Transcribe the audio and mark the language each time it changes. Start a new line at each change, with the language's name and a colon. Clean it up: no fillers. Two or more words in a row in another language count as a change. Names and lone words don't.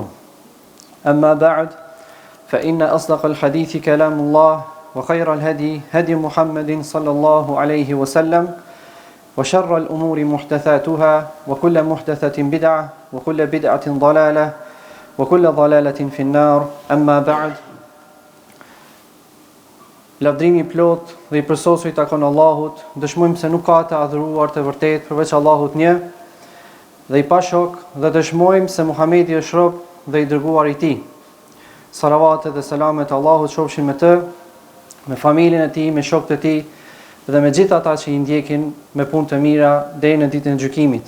Arabic: أما بعد فإن أصدق الحديث كلام الله وخير الهدي هدي محمد صلى الله عليه وسلم وشر الأمور محدثاتها وكل محدثة بدعة وكل بدعة ضلالة وكل ضلالة في النار. أما بعد.
Albanian: Lavdrimi plot dhe I përsosur I takon Allahut, dëshmojmë se nuk ka të adhuruar të vërtet përveç Allahut një, dhe I pashok dhe dëshmojmë se Muhamedi është rob dhe I dërguar I Tij. Salavatet dhe selamet Allahut qofshin me të, me familjen e tij, me shokët e tij dhe me gjithë ata që I ndjekin me punë të mira deri në ditën e gjykimit.